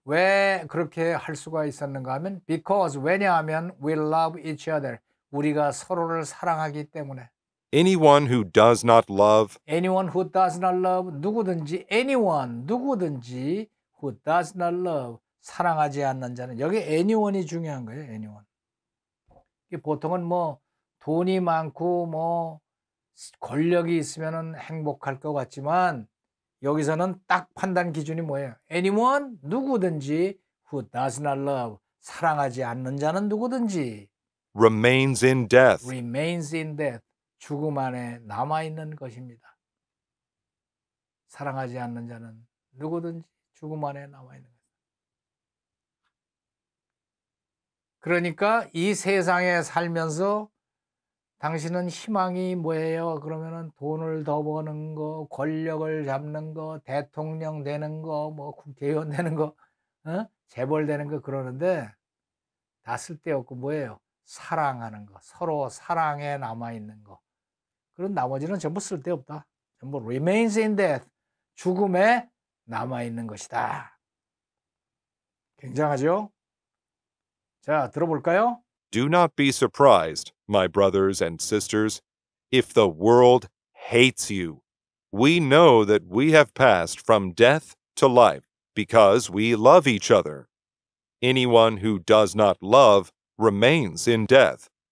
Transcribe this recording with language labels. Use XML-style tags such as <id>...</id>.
<ko>왜 그렇게 할 수가 있었는가 하면 because, 왜냐하면</ko> <en>we love each other,</en> <ko>우리가 서로를 사랑하기 때문에.</ko> <en>Anyone who does not love Anyone who does not love,</en> <ko>누구든지 누구든지</ko> <en>who does not love,</en> <ko>사랑하지 않는 자는, 여기 anyone이 중요한 거예요.</ko> <en>anyone.</en> <ko>보통은 뭐 돈이 많고 뭐 권력이 있으면 행복할 것 같지만 여기서는 딱 판단 기준이 뭐예요? anyone, 누구든지</ko> <en>who does not love,</en> <ko>사랑하지 않는 자는 누구든지</ko> <en>remains in death. remains in death,</en> <ko>죽음 안에 남아있는 것입니다. 사랑하지 않는 자는 누구든지 죽음 안에 남아있는 것. 그러니까 이 세상에 살면서 당신은 희망이 뭐예요? 그러면은 돈을 더 버는 거, 권력을 잡는 거, 대통령 되는 거, 뭐 국회의원 되는 거, 재벌 되는 거 그러는데 다 쓸데없고 뭐예요? 사랑하는 거, 서로 사랑에 남아있는 거. 그런 나머지는 전부 쓸데없다. 전부</ko> <en>remains in death,</en> <ko>죽음에 남아있는 것이다. 굉장하죠? 자, 들어볼까요?</ko> <en>Do not be surprised, my brothers and sisters, if the world hates you. We know that we have passed from death to life because we love each other. Anyone who does not love remains in death.</en>